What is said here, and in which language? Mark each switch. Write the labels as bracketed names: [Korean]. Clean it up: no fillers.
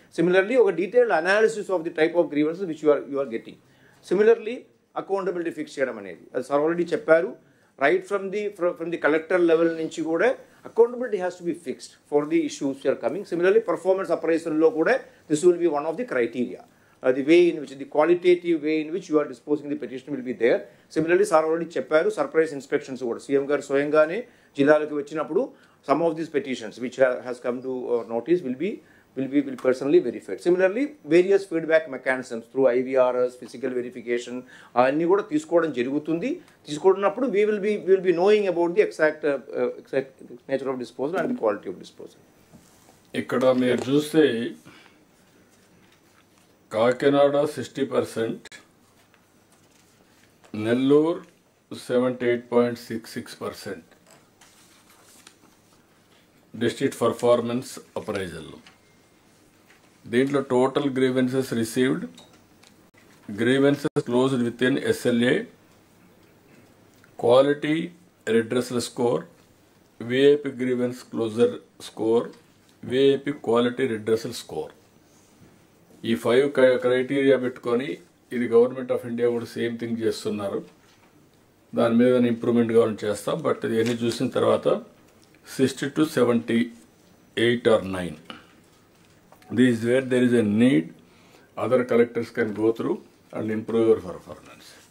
[English] Similarly ఒక detailed analysis of the type of grievances which you are getting. Similarly accountability fix చేయడం అనేది, అది sir already చెప్పారు, right from the collector level నుంచి కూడా accountability has to be fixed for the issues are coming. Similarly performance అప్రైజల్లో కూడా this will be one of the criteria. The way in which, the qualitative way in which you are disposing the petition will be there. Similarly, sir already చెప్పారు, [Telugu] surprise inspections కూడా CM గారు స్వయంగానే జిల్లాలకు వచ్చినప్పుడు [English] some of these petitions which has come to notice will be personally verified. Similarly, various feedback mechanisms through IVRs, physical verification [Telugu] అన్నీ కూడా తీసుకోవడం జరుగుతుంది. తీసుకున్నప్పుడు [English] we will be knowing about the exact nature of disposal and the quality of disposal. [Telugu] ఇక్కడ మీరు చూస్తే Kakinada 60%, Nellore 78.66% district performance appraisal. [English] దీంట్లో total grievances received, grievances closed within SLA, quality redressal score, VIP grievance closure score, VIP quality redressal score. [Telugu] ఈ 5 criteria పెట్టుకొని ఇది government of India కూడా same thing చేస్తున్నారు. దాని మీద ఇంప్రూవ్మెంట్ కావాలని చేస్తాం. బట్ ఇవన్నీ చూసిన తర్వాత 60 to 78 or 9. [English] This is where there is a need. Other collectors can go through and improve your performance.